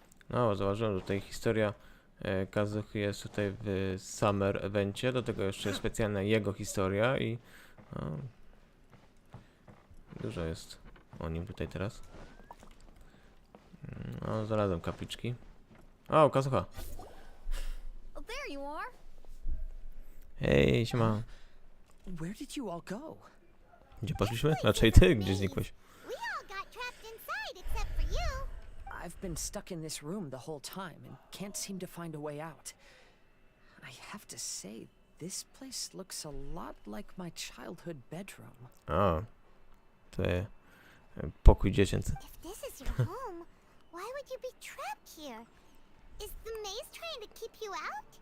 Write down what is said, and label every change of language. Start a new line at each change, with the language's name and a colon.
Polish: No, zauważyłem, że tutaj historia Kazuchy jest tutaj w Summer Evencie, do tego jeszcze jest specjalna jego historia i dużo jest o nim tutaj teraz. No, znalazłem kapliczki. O, Kazucha!
English: There you are.
Polish: Hej, siema.
English: Where did you all go?
Polish: Gdzie poszliśmy? Raczej ty, gdzie znikłeś?
English: We all got trapped inside except for you. I've been stuck in this room the whole time and can't seem to find a way out. I have to say, this place looks a lot like my childhood bedroom.
Polish: O, to jest pokój dziecięcy.
English: If this is your home, why would you be trapped here? Is the maze trying to keep you out?